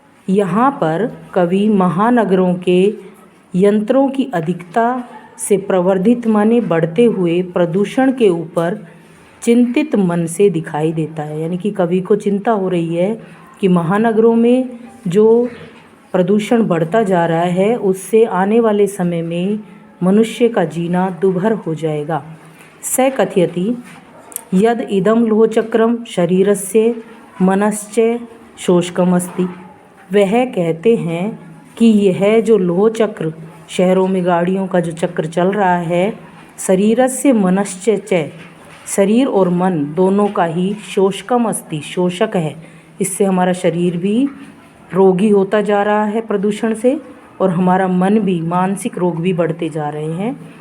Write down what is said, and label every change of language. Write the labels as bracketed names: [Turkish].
[Hindi] यहाँ पर कवि महानगरों के यंत्रों की अधिकता से प्रवर्धित माने बढ़ते हुए प्रदूषण के ऊपर चिंतित मन से दिखाई देता है। यानी कि कवि को चिंता हो रही है कि महानगरों में जो प्रदूषण बढ़ता जा रहा है उससे आने वाले समय में मनुष्य का जीना दुभर हो जाएगा। [Sanskrit] स कथयति यद इदं लोहचक्रम शरीरस्य मनश्च शोषकम अस्ति। [Hindi] वह कहते हैं कि यह जो लोहचक्र, शहरों में गाड़ियों का जो चक्र चल रहा है, [Sanskrit] शरीरस्य मनश्च च, [Hindi] शरीर और मन दोनों का ही [Sanskrit] शोषकम अस्ति, [Hindi] शोषक है। इससे हमारा शरीर भी रोगी होता जा रहा है प्रदूषण से, और हमारा मन भी, मानसिक रोग भी बढ़ते जा रहे हैं।